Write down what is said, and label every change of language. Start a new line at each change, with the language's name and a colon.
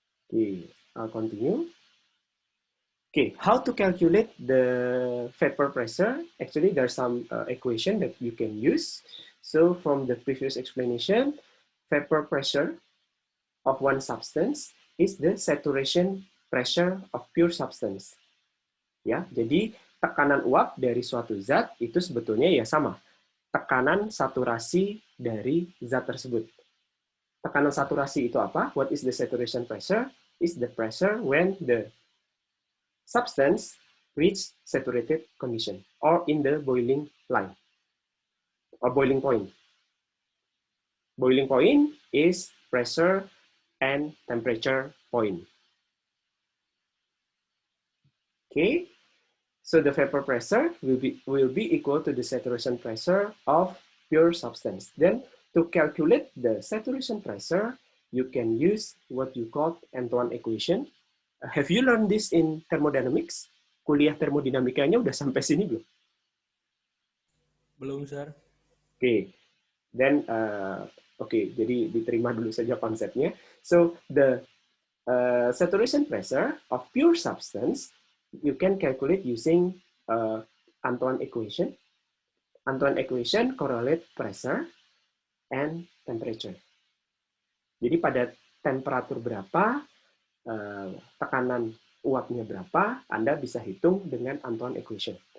English: Okay, I'll continue. Okay, how to calculate the vapor pressure? Actually, there's some equation that you can use. So from the previous explanation, vapor pressure of one substance is the saturation pressure of pure substance.
Indonesian: Ya, jadi tekanan uap dari suatu zat itu sebetulnya ya sama. Tekanan saturasi dari zat tersebut. Tekanan saturasi itu apa?
English: What is the saturation pressure? Is the pressure when the substance reach saturated condition or in the boiling line or boiling point. Boiling point is pressure and temperature point. Okay, so the vapor pressure will be equal to the saturation pressure of pure substance. Then to calculate the saturation pressure, you can use what you call Antoine equation. Have you learned this in thermodynamics?
Indonesian: Kuliah termodinamikanya udah sampai sini belum? Belum, sir. Oke, then jadi diterima dulu saja konsepnya.
English: So the saturation pressure of pure substance you can calculate using Antoine equation. Antoine equation correlate pressure and temperature.
Indonesian: Jadi pada temperatur berapa tekanan uapnya berapa, Anda bisa hitung dengan Antoine equation.